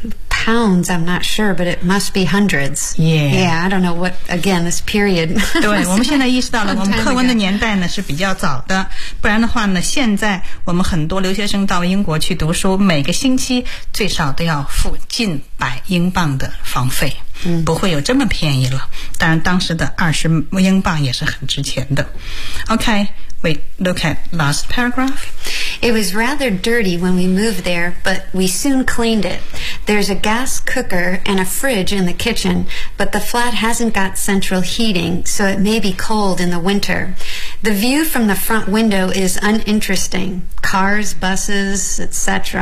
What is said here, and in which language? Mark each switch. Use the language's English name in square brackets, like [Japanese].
[English] Pounds, I'm not sure, but it must be hundreds. Yeah. Yeah, I don't know what, again, this period. [Chinese] 对，我们现在意识到了我们课文的年代呢是比较早的，不然的话呢，现在我们很多留学生到英国去读书，每个星期最少都要付近百英镑的房费，不会有这么便宜了。当然当时的20英镑也是很值钱的。 [English] OK, we look at last paragraph. It was rather dirty when we moved there, but we soon cleaned it. There's a gas cooker and a fridge in the kitchen, but the flat hasn't got central heating, so it may be cold in the winter. The view from the front window is uninteresting. Cars, buses, etc.